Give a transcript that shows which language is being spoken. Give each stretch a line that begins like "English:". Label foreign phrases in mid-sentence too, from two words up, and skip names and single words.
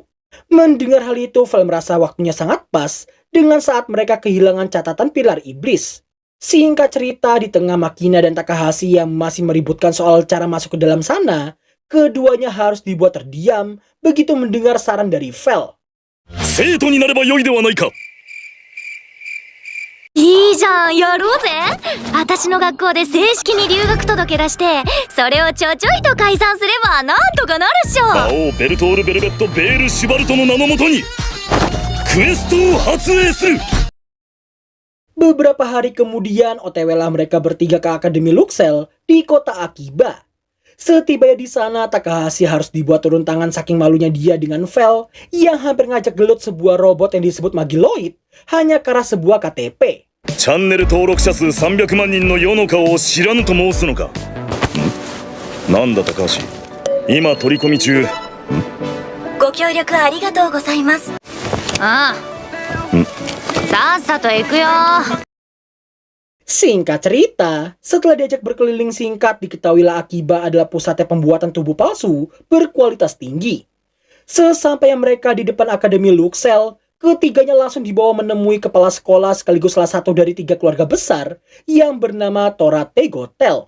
Indonesian: Mendengar hal itu, Vel merasa waktunya sangat pas dengan saat mereka kehilangan catatan pilar iblis. Singkat cerita, di tengah Makina dan Takahashi yang masih meributkan soal cara masuk ke dalam sana, keduanya harus dibuat terdiam begitu mendengar saran dari Vel.
Japanese: 生徒になれば良いではないか。いいじゃん、やろうぜ。私の学校で正式に留学届出して、それをちょちょいと解散すればなんとかなるっしょ。魔王ベルトール・ベルベット・ベール・シュバルトの名のもとにクエストを発令する。
Indonesian: Beberapa hari kemudian, OTW lah mereka bertiga ke Akademi Luxel di kota Akiba. Setibanya di sana, Takahashi harus dibuat turun tangan saking malunya dia dengan Vel yang hampir ngajak gelut sebuah robot yang disebut Magiloid hanya karena sebuah KTP.
Japanese: チャンネル登録者数300万人の世の顔を知らぬと申すのか。なんだ高橋、今取り込み中。ご協力ありがとうございます。ああ。さっさと行くよ。
Indonesian: Singkat cerita, setelah diajak berkeliling singkat, diketahuilah Akiba adalah pusatnya pembuatan tubuh palsu berkualitas tinggi. Sesampainya mereka di depan Akademi Luxel, ketiganya langsung dibawa menemui kepala sekolah sekaligus salah satu dari 3 keluarga besar yang bernama Torate Gotel.